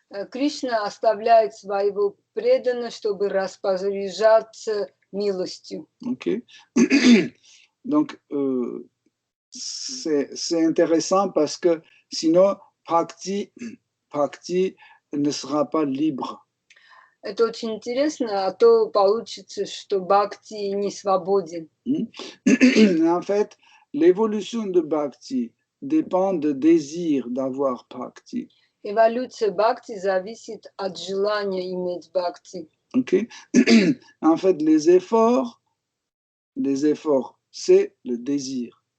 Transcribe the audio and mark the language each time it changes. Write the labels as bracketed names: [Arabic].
[Russian] Кришна оставляет своего преданного, чтобы распоряжаться милостью. [English] Ok. [French] Donc, c'est intéressant parce que sinon, Bhakti ne sera pas libre. [Russian] Это очень интересно, а то получится, что Бхакти не свободен. [French] En fait, l'évolution de Bhakti dépend du désir d'avoir Bhakti. [Russian] Эволюция Бхакти зависит от желания иметь Бхакти. [English] Okay. [French] En fait, les efforts, c'est le désir.